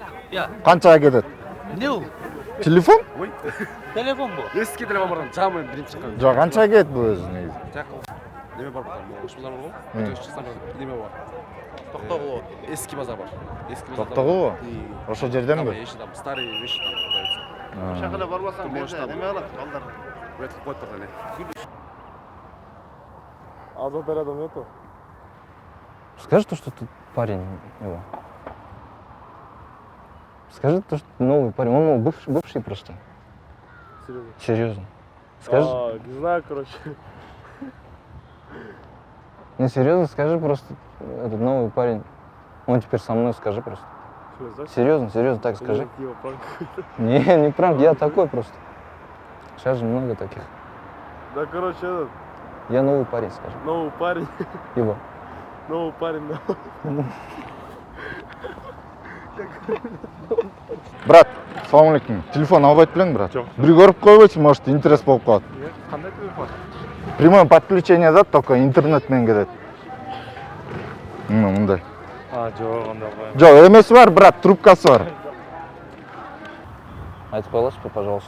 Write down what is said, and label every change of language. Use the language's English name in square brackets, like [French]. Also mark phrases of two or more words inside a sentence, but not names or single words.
[Kyrgyz] Канча кетет? Эмне бул? Телефон? Ой. Телефон бу. Эски телефон бардан жамы биринчи чыккан. Жок, канча кет бул өзү негизи? Неме бар бутан? Ушулар бар го? Өтөш чыксам неме бар? Токтогул. Эски базар бар. Эски базар. Токтогул? Ошол жерденби? [Russian] Там старый вещи там продаются. [Kyrgyz] Шахана барбасаң, неме алат? Балдар. Өтүп коюп турган эле. Азат адам нету? [Russian] Скажи то, что тут парень его. Скажи то, что новый парень. Он бывший просто. Серьезно? Серьезно. Скажи. Не знаю, короче. Не, серьезно, скажи просто. Этот новый парень. Он теперь со мной, скажи просто. Серьезно, так скажи. Не пранк, я такой просто. Сейчас же много таких. Да, короче, этот. Я новый парень, скажи. Новый парень. Его. Новый парень, да. [Kyrgyz] Брат, [Arabic] салам алейкум. [Kyrgyz] Телефон албайт белең, брат? Жок. Бир көрүп койбойчу, может, интерес болуп калат. Кандай телефон? [Russian] Прямое подключение да, только интернет [Kyrgyz] менен кетет. Мындай. Жок, андай албайм. Жок, эмеси бар, брат, трубкасы бар. Айтып коелачы, пожалуйста.